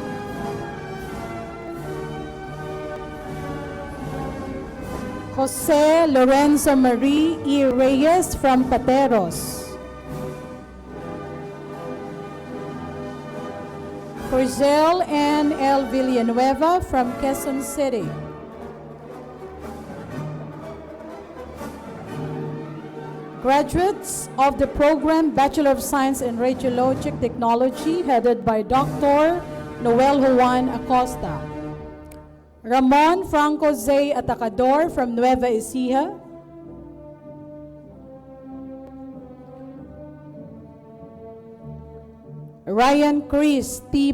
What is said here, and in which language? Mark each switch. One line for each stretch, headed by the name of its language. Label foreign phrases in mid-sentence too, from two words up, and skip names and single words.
English: Jose Lorenzo Marie E. Reyes from Pateros. Corzel N. L. Villanueva from Quezon City. Graduates of the program Bachelor of Science in Radiologic Technology headed by Dr. Noel Juan Acosta. Ramon Franco Zay Atacador from Nueva Ecija. Ryan Chris T.